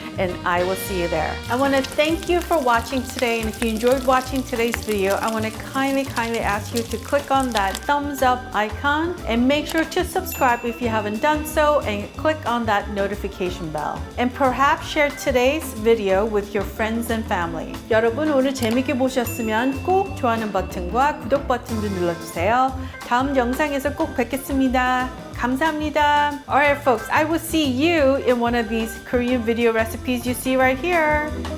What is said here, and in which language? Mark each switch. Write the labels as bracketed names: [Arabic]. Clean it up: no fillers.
[English] And I will see you there. I want to thank you for watching today. And if you enjoyed watching today's video, I want to kindly ask you to click on that thumbs up icon and make sure to subscribe if you haven't done so and click on that notification bell. And perhaps share today's video with your friends and family. [Korean] 여러분 오늘 재밌게 보셨으면 꼭 좋아하는 버튼과 구독 버튼도 눌러주세요. 다음 영상에서 꼭 뵙겠습니다. 감사합니다. [English] Alright folks, I will see you in one of these Korean video recipes you see right here.